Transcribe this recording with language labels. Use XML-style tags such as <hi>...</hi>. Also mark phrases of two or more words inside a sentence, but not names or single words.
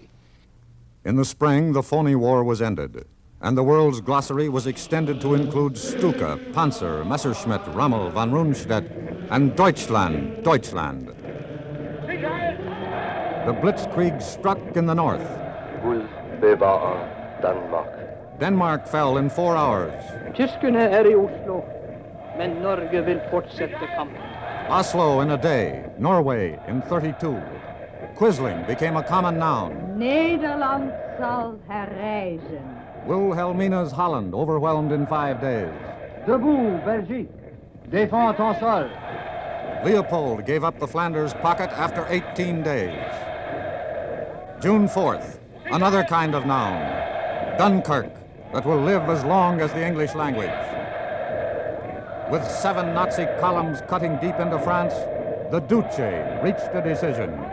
<en>In the spring, the phony war was ended, and the world's glossary was extended to include Stuka, Panzer, Messerschmitt, Rommel, von Rundstedt, and Deutschland. The Blitzkrieg struck in the north. Denmark fell in 4 hours.</en> <no>Tyskerne I Oslo, men Norge vil fortsette kampen.</no> <en>Oslo in a day, Norway in 32. Quisling became a common noun.</en> <nl>Nederland zal herrijzen.</nl> <en>Wilhelmina's Holland overwhelmed in 5 days.</en> <fr>Debout, Belgique. Défends ton sol.</fr> <en>Leopold gave up the Flanders pocket after 18 days. June 4th, another kind of noun. Dunkirk, that will live as long as the English language. With 7 Nazi columns cutting deep into France, the Duce reached a decision.</en>